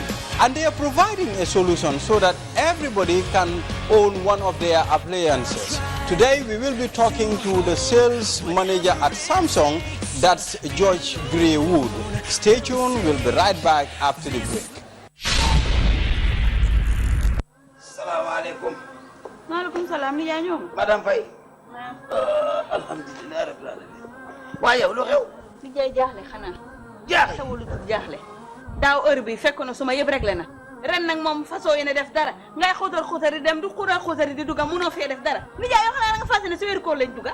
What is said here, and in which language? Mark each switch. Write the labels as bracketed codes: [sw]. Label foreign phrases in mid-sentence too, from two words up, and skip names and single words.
[en] And they are providing a solution so that everybody can own one of their appliances. Today we will be talking to the sales manager at Samsung, that's George Greywood. Stay tuned, we'll be right back after the break. [ar] السلام عليكم. عليكم السلام [wo] ni yaa ñoom. Madame Faye. [ar] الحمد لله رب العالمين. [wo] Waaye yow lu xew? Ni jaay jaaxle xanaa. Jaaxle xewul jaaxle. Daaw heure bi fekk na suma yëpp réglé na. Ren nag moom façon yéene def dara ngay xóotar dem du xóotar di dugga munoo fee def dara ni jaay yoo xanaa da nga fas ne si weeru koor lañ dugga